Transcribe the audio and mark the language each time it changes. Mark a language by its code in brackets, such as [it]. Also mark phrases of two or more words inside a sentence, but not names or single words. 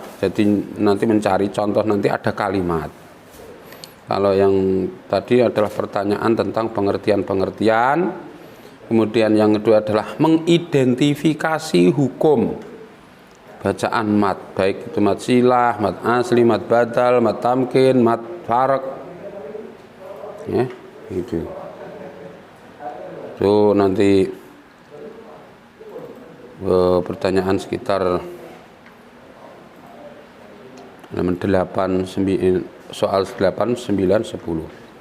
[id] Jadi nanti mencari contoh, nanti ada kalimat. Kalau yang tadi adalah pertanyaan tentang pengertian-pengertian. Kemudian yang kedua adalah mengidentifikasi hukum bacaan mat, baik itu mat silah, mat asli, mat badal, mat tamkin, mat farak. Itu. So nanti pertanyaan sekitar halaman 8, 9, soal 8, 9, 10.